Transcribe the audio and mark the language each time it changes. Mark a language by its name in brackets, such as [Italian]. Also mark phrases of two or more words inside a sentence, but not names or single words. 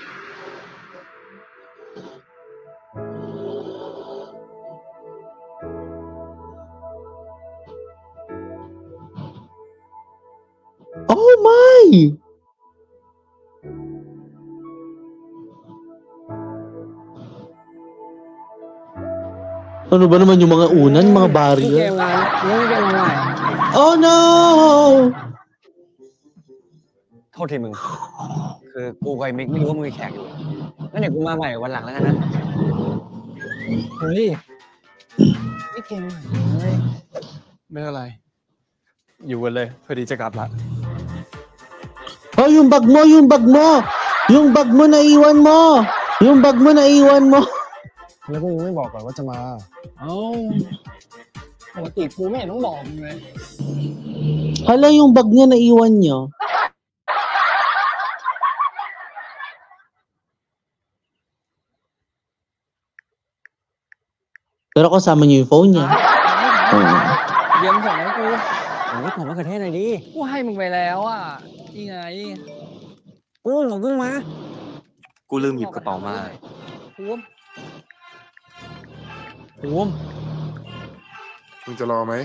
[English] Oh my! [Filipino] Ano ba naman yung mga unan, mga barrier? [English] Oh no! [Thai] โทษทีมึง คือกูกับไอ้มิกไม่รู้ว่ามึงมีแขกอยู่งั้นเดี๋ยวกูมาใหม่วันหลังแล้วกันนะ เฮ้ยไม่เก่งเลย ไม่เป็นไร อยู่กันเลยพอดีจะกลับละ [Filipino] Oh, yung bag mo, yung bag mo! Yung bag mo na iwan mo! Yung bag mo na iwan mo! [Thai] แล้วกูยังไม่บอกก่อนว่าจะมา เอ้าปกติกูไม่เห็นต้องบอกมึงเลย [Filipino] Hala, yung bag niya na iwan niyo. Pero kasama niyo yung phone niya. [Thai] เดี๋ยวมึงส่งให้กูโอ้ยของมะเขือเทศหน่อยดิกูให้มึงไปแล้วอ่ะนี่ไงกูของมึงมา กูลืมหยิบกระเป๋ามา ภูมิ มึงจะรอไหม